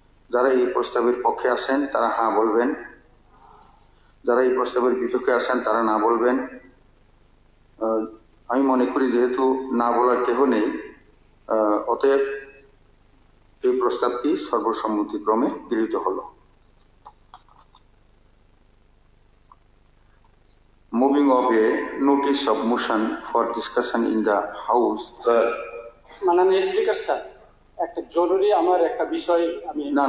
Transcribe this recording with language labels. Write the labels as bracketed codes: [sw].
[bn] যারা এই প্রস্তাবের পক্ষে আছেন তারা হ্যাঁ বলবেন, যারা এই প্রস্তাবের বিপক্ষে আছেন তারা না বলবেন। আমি মনে করি যেহেতু না বলার কেহ নেই, অতএব এই প্রস্তাবটি সর্বসম্মতিক্রমে গৃহীত হলো। [en] Moving of a notice of motion for discussion in the House. [bn] Sir, মাননীয় স্পিকার স্যার, একটা জরুরি আমার একটা বিষয় আমি